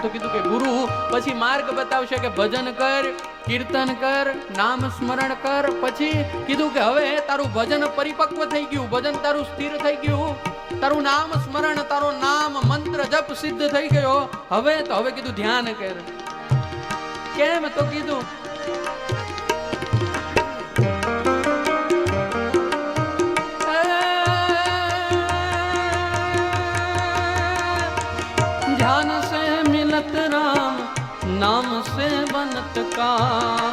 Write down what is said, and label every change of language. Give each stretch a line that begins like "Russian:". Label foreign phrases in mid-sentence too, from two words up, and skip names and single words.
Gujarati: તો કીધું કે ગુરુ પછી માર્ગ બતાવશે કે ભજન કર, કીર્તન કર, નામ સ્મરણ કર. પછી કીધું કે હવે તારું ભજન પરિપક્વ થઈ ગયું, ભજન તારું સ્થિર થઈ ગયું, તારું નામ સ્મરણ, તારો નામ મંત્ર જપ સિદ્ધ થઈ ગયો. હવે કીધું ધ્યાન કર. કેમ? તો કીધું
Hindi: ध्यान से मिलत राम, नाम से बनत काम,